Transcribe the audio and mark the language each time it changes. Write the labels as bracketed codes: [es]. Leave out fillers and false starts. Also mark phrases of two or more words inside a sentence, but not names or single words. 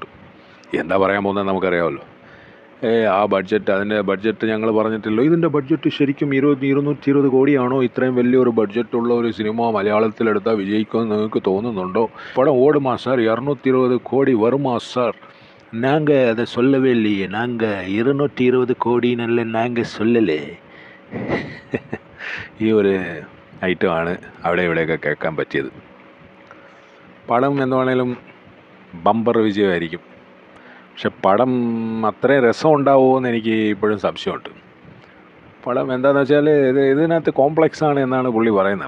[ml] എന്താ പറയാൻ പോകുന്നത് നമുക്കറിയാമല്ലോ. ആ ബഡ്ജറ്റ്, അതിൻ്റെ ബഡ്ജറ്റ് ഞങ്ങൾ പറഞ്ഞിട്ടില്ലോ. ഇതിൻ്റെ ബഡ്ജറ്റ് ശരിക്കും 220 കോടിയാണോ? ഇത്രയും വലിയൊരു ബഡ്ജറ്റുള്ള ഒരു സിനിമ മലയാളത്തിലെടുത്താൽ വിജയിക്കുമെന്ന് നിങ്ങൾക്ക് തോന്നുന്നുണ്ടോ? [ta] படம் ஓடுமா சார்? 220 கோடி வருமா சார்? நாங்கள் அதை சொல்லவே இல்லையே. நாங்கள் 220 கோடின்னு நாங்கள் சொல்லலை. [ml] ഈ ഒരു ഐറ്റമാണ് അവിടെ ഇവിടെയൊക്കെ കേൾക്കാൻ പറ്റിയത്. പടം എന്താണേലും ബമ്പർ വിജയമായിരിക്കും. പക്ഷെ പടം അത്രയും രസം ഉണ്ടാവുമോ എന്ന് എനിക്ക് ഇപ്പോഴും സംശയമുണ്ട്. പടം എന്താണെന്ന് വെച്ചാൽ ഇതിനകത്ത് കോംപ്ലക്സ് ആണ് എന്നാണ് പുള്ളി പറയുന്നത്.